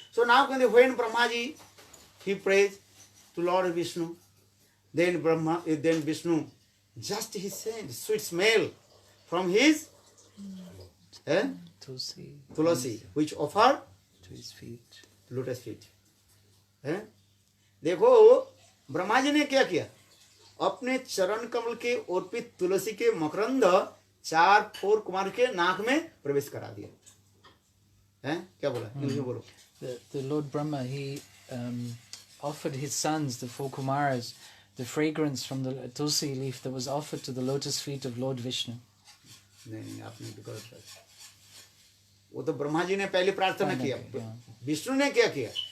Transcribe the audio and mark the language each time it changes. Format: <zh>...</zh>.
<en>So now when Brahmaji, he prays to Lord Vishnu, then Vishnu, just he sent sweet smell from his Tulasi, which offer to his feet. Lotus feet.</en> <hi>देखो ब्रह्मा जी ने क्या किया? अपने चरण कमल के अर्पित तुलसी के मकरंद 4 4 कुमार के नाक में प्रवेश करा दिया। क्या बोला? इंग्लिश में बोलो।</hi> <en>The Lord Brahma, he offered his sons, the 4 Kumaras, the fragrance from the tulsi leaf that was offered to the lotus feet of Lord Vishnu.</en> <hi>नहीं आपने तो गलत कहा। वो तो ब्रह्मा जी ने पहले प्रार्थना किया। विष्णु ने क्या किया?</hi>